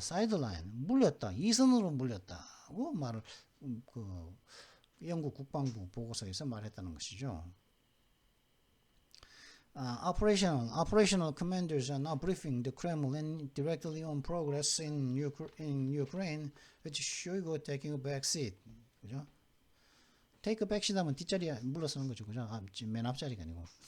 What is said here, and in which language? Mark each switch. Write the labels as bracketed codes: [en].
[ko] 사이드라인 물렸다. 이선으로 물렸다고 말을 그 영국 국방부 보고서에서 말했다는 것이죠. [en] Operational commanders are now briefing the Kremlin directly on progress in Ukraine, with Shoigu taking a back seat. [ko] 그죠? 테이크 백시트 하면 뒷자리에 물러서는 거죠. 그죠? 맨 앞자리가 아니고.